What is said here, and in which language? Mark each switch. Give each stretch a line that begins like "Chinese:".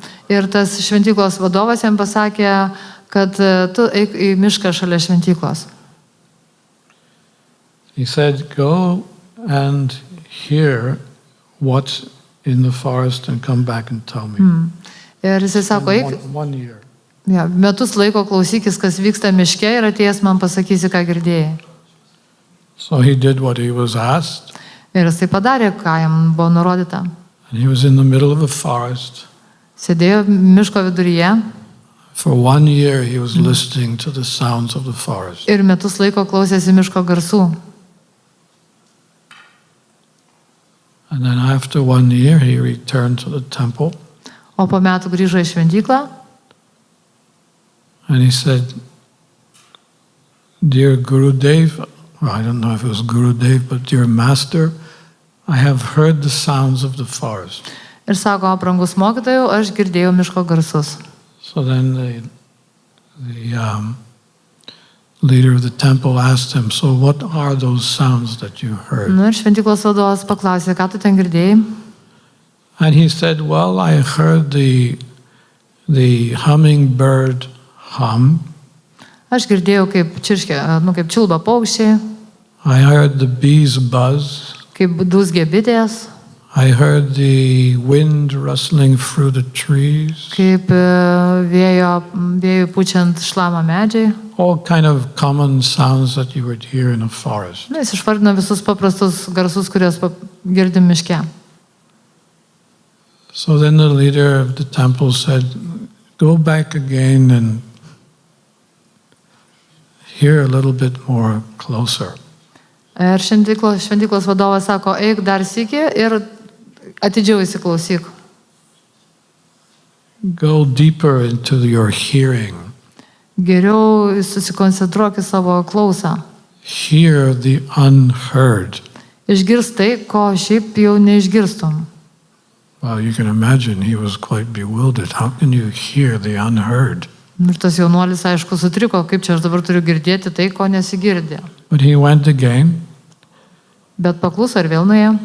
Lithuanian: ir tas šventyklos vadovas jam pasakė, kad tu eik į mišką šalia šventyklos.
English: He said, go and hear what's in the forest and come back and tell me.
Lithuanian: Ir jisai sako, eik,
English: One year.
Lithuanian: metus laiko klausykis, kas vyksta miške ir atėjęs man pasakysi, ką girdėjai.
English: So he did what he was asked.
Lithuanian: Ir jis tai padarė, ką jam buvo nurodyta.
English: And he was in the middle of a forest.
Lithuanian: Sėdėjo miško viduryje
English: For 1 year he was listening to the sounds of the forest.
Lithuanian: ir metus laiko klausėsi miško garsų.
English: And then after 1 year he returned to the temple.
Lithuanian: O po metų grįžo į šventyklą
English: And he said, dear Gurudev, well, I don't know if it was Gurudev, but dear Master, I have heard the sounds of the forest.
Lithuanian: ir sako, brangus mokytojau, aš girdėjau miško garsus.
English: So then the leader of the temple asked him, so what are those sounds that you heard?
Lithuanian: Ir šventyklos vadovas paklausė, ką tu ten girdėjai?
English: And he said, well, I heard the hummingbird hum.
Lithuanian: Aš girdėjau, kaip kaip čiulba paukščiai,
English: I heard the bees buzz.
Lithuanian: kaip dūzgė bitės,
English: I heard the wind rustling through the trees.
Lithuanian: kaip vėjui pučiant šlamą medžiai.
English: All kind of common sounds that you would hear in a forest.
Lithuanian: Jis išvardino visus paprastus garsus, kuriuos girdim miške.
English: So then the leader of the temple said, go back again and hear a little bit more closer.
Lithuanian: Ir šventyklos vadovas sako, eik dar sykį ir atidžiau įsiklausyk.
English: Go deeper into your hearing.
Lithuanian: Geriau susikoncentruok į savo klausą.
English: Hear the unheard.
Lithuanian: Išgirst tai, ko šiaip jau neišgirstum.
English: Well, you can imagine he was quite bewildered. How can you hear the unheard?
Lithuanian: Ir tas jaunuolis, aišku, sutriko, kaip čia aš dabar turiu girdėti tai, ko nesigirdė.
English: But he went again.
Lithuanian: Bet pakluso ir vėl nuėjo.